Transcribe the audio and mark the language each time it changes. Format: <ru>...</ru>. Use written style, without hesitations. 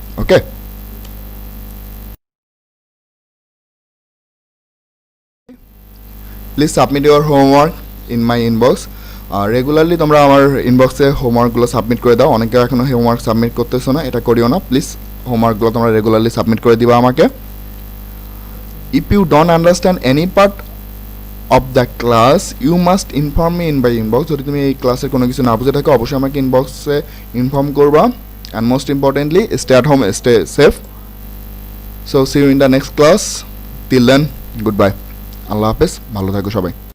<en>Okay, please submit your homework in my inbox.</en> <bn>Regularly তোমরা আমার ইনবক্সে হোমওয়ার্কগুলো সাবমিট করে দাও। অনেকে এখনও হোমওয়ার্ক সাবমিট করতেছো না, এটা করিও না। প্লিজ হোমওয়ার্কগুলো তোমরা রেগুলারলি সাবমিট করে দিবা আমাকে।</bn> <en>If you don't understand any part of the class, you must inform me in by inbox.</en> <bn>যদি তুমি এই ক্লাসের কোনো কিছু না বুঝে থাকো অবশ্যই আমাকে ইনবক্সে ইনফর্ম করবা।</bn> <en>And most importantly, stay at home, stay safe. So see you in the next class. Till then, goodbye.</en> <bn>আল্লাহ হাফেজ, ভালো থাকো সবাই।</bn>